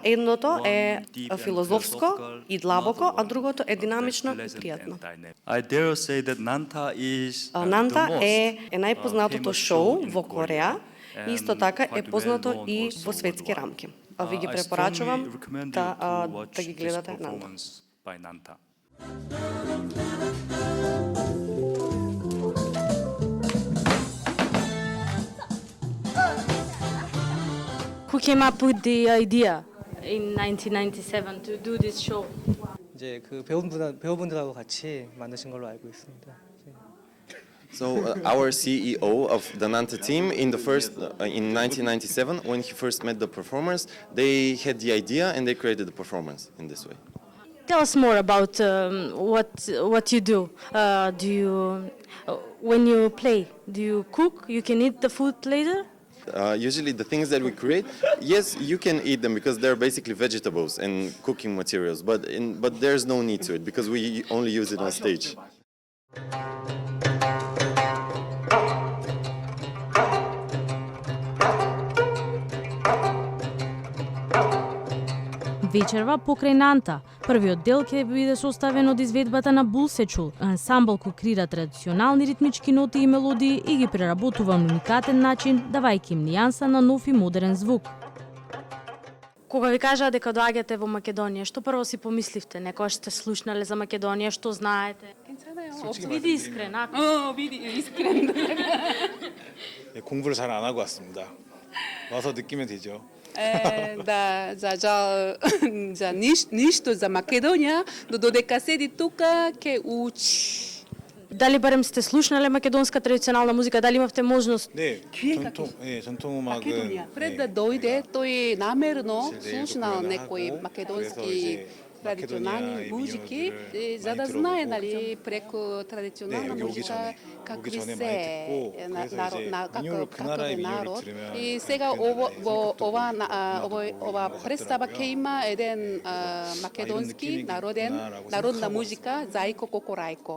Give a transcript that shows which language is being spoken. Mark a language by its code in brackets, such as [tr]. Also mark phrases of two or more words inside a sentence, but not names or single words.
[mk] Едното е филозофско и длабоко, а другото е динамично и пријатно. Нанта е најпознатото шоу во Кореја и исто така е познато и во светски рамки. Ви ги препорачувам да ги гледате Нанта. [en] Who came up with the idea in 1997 to do this show? [ko] 이제 그 배우분들하고 같이 만드신 걸로 알고 있습니다. [en] So our CEO of the Nanta team in 1997, when he first met the performers, they had the idea and they created the performance in this way. Tell us more about what you do. When you play, do you cook? You can eat the food later? Usually the things that we create, yes, you can eat them because they're basically vegetables and cooking materials, but there's no need to it because we only use it on stage. [mk] Вечерва покрај Нанта. Првиот дел ќе биде составен од изведбата на Булсечул, ансамбл кој крира традиционални ритмички ноти и мелодии и ги преработува на уникатен начин, давајќи им нијанса на нов и модерен звук. Кога ви кажаа дека доаѓате во Македонија, што прво си помисливте? Некогаш сте слушнале за Македонија, што знаете? Биди искрен, ако. [ko] 비디 이스크림. 공부를 잘 안 하고 왔습니다. 와서 느끼면 되죠. [mk] Да, за ништо за Македонија, но додека седи тука ќе учи. Дали барем сте слушнале македонска традиционална музика, дали имавте можност? [ko] 네, 전통 음악은 Македонија. [mk] Пред да дојде, тој намерно слушнал некои македонски традиционални музики, за да знае нали преку традиционална музика какви се каков е народ. И сега ова представа ќе има еден македонски народна музика Зајко Кокорајко.